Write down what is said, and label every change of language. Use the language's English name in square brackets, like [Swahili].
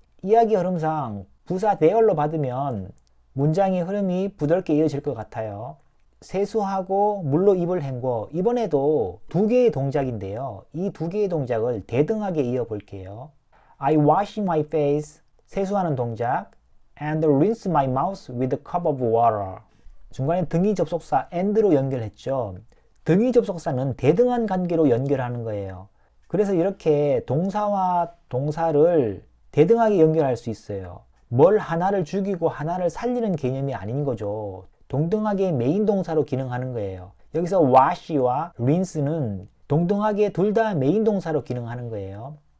[Korean] 이야기 흐름상 부사 대열로 받으면 문장의 흐름이 부드럽게 이어질 것 같아요. 세수하고 물로 입을 헹궈. 이번에도 두 개의 동작인데요. 이 두 개의 동작을 대등하게 이어볼게요. [English] I wash my face. [Korean] 세수하는 동작. [English] And rinse my mouth with a cup of water. [Korean] 중간에 등위 접속사 and로 연결했죠. 등위 접속사는 대등한 관계로 연결하는 거예요. 그래서 이렇게 동사와 동사를 대등하게 연결할 수 있어요. 뭘 하나를 죽이고 하나를 살리는 개념이 아닌 거죠. 동등하게 메인 동사로 기능하는 거예요. 여기서 wash와 rinse는 동등하게 둘 다 메인 동사로 기능하는 거예요.